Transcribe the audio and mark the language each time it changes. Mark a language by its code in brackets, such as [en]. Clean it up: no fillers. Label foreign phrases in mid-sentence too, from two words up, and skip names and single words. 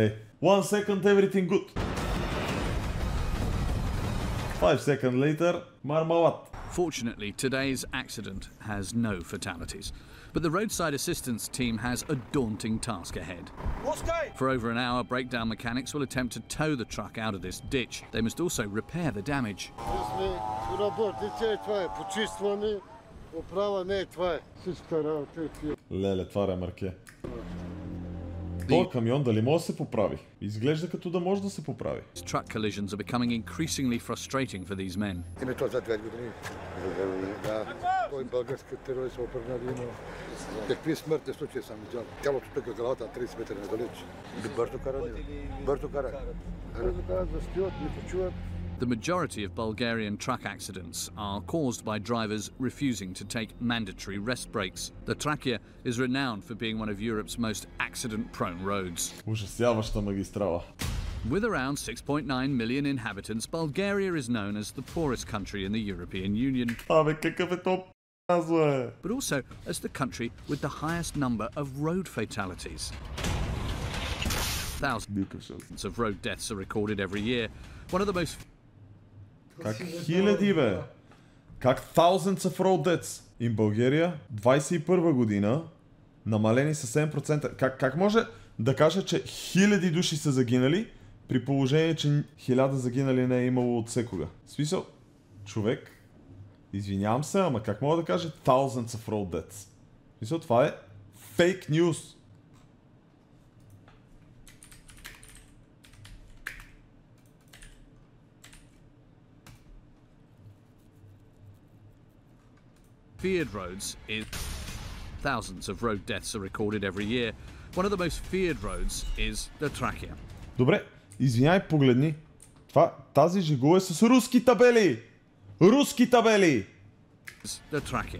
[en] 1 second, everything good. 5 seconds later, marmalat. Fortunately, today's accident has no fatalities, but the roadside assistance team has a daunting task ahead. For over an hour, breakdown mechanics will attempt to tow the truck out of this ditch. They must also repair the damage. [bg] Леле, това ремарке. Този камион дали може да се поправи? Изглежда като да може да се поправи. [en] Truck collisions are becoming increasingly frustrating for these men. [bg] Кой български терорист опернали, какви смъртни случаи съм видял. Тялото тук е главата на 30 метра недалеч. Бързо карат. Да спиват, не почуват. [en] The majority of Bulgarian truck accidents are caused by drivers refusing to take mandatory rest breaks. The Trachea is renowned for being one of Europe's most accident-prone roads. [bg] Ужасяваща магистрала. [en] With around 6.9 million inhabitants, Bulgaria is known as the poorest country in the European Union. [bg] Абе, какъв е то п***а, [en] But also as the country with the highest number of road fatalities. Thousands of road deaths are recorded every year. One of the most... [bg] Как хиляди, бе? Как [en] thousands of road deaths? [bg] In България, 21 година, намалени с 7%. Как може да кажа, че хиляди души са загинали, при положение, че 1000 загинали не е имало от всекога? В смисъл, човек, извинявам се, ама как мога да кажа [en] thousands of road deaths? [bg] В смисъл, това е [en] fake news. Feared roads is thousands of road deaths are recorded every year. One of the most feared roads is the Trachea. [bg] Добре, извиняй, погледни. Тази жигула е с руски табели! Руски табели! [en] The trachea.